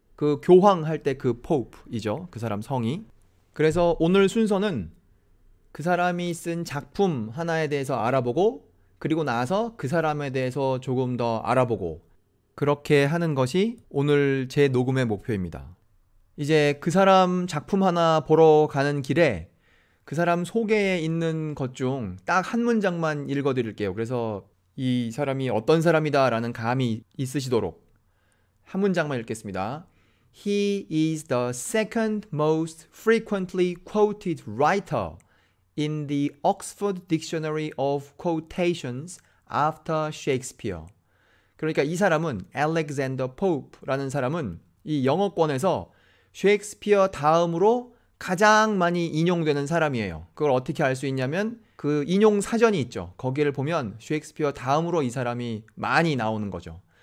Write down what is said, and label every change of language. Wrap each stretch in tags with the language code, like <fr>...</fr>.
<ko>그 교황할 때 그 포프이죠. 그 사람 성이. 그래서 오늘 순서는 그 사람이 쓴 작품 하나에 대해서 알아보고, 그리고 나서 그 사람에 대해서 조금 더 알아보고, 그렇게 하는 것이 오늘 제 녹음의 목표입니다. 이제 그 사람 작품 하나 보러 가는 길에 그 사람 소개에 있는 것 중 딱 한 문장만 읽어드릴게요. 그래서 이 사람이 어떤 사람이다 라는 감이 있으시도록 한 문장만 읽겠습니다.</ko> <en>He is the second most frequently quoted writer in the Oxford Dictionary of Quotations after Shakespeare.</en> <ko>그러니까 이 사람은, 알렉산더 포프라는 사람은 이 영어권에서 셰익스피어 다음으로 가장 많이 인용되는 사람이에요. 그걸 어떻게 알 수 있냐면 그 인용 사전이 있죠. 거기를 보면 셰익스피어 다음으로 이 사람이 많이 나오는 거죠.</ko>